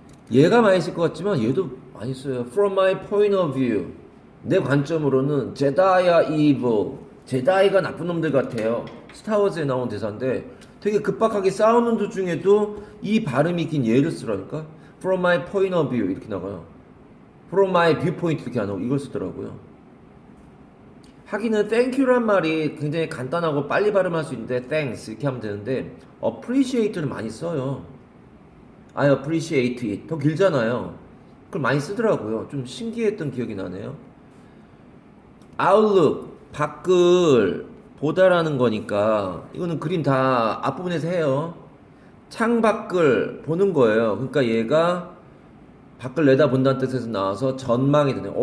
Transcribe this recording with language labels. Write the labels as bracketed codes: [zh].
[ko] 얘가 많이 쓸 것 같지만 얘도 많이 써요. [en] From my point of view, [ko] 내 관점으로는 제다이아 evil, 제다이가 나쁜 놈들 같아요. 스타워즈에 나온 대사인데 되게 급박하게 싸우는 도중에도 이 발음이 긴 얘를 쓰라니까. [en] From my point of view [ko] 이렇게 나가요. [en] From my viewpoint [ko] 이렇게 안 하고 이걸 쓰더라고요. 하기는 thank you란 말이 굉장히 간단하고 빨리 발음할 수 있는데 thanks 이렇게 하면 되는데 appreciate를 많이 써요. [en] I appreciate it [ko] 더 길잖아요. 그걸 많이 쓰더라고요. 좀 신기했던 기억이 나네요. outlook 밖을 보다라는 거니까 이거는 그림 다 앞부분에서 해요. 창밖을 보는 거예요. 그러니까 얘가 밖을 내다본다는 뜻에서 나와서 전망이 되네.